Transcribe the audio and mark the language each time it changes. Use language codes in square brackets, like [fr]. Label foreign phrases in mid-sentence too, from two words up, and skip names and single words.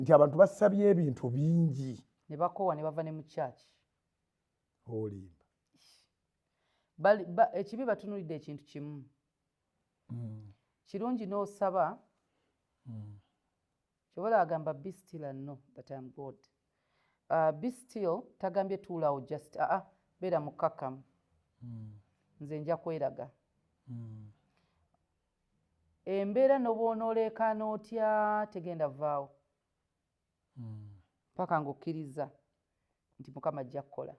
[lg] nti abantu basabye ebintu bingi ne bakoowa ne bava ne mu church olimba ekibi batunulidde ekintu kimu kirungi n'osaba kyobola agamba [en] be still and know that I am God. Be still [lg] tagambye tuulawo just beera mukkakkamu nze nja kweraga embeera n'obwonooleekaana otya tegenda vaawo paka ng'okkiriza nti Mukama ajja kukola,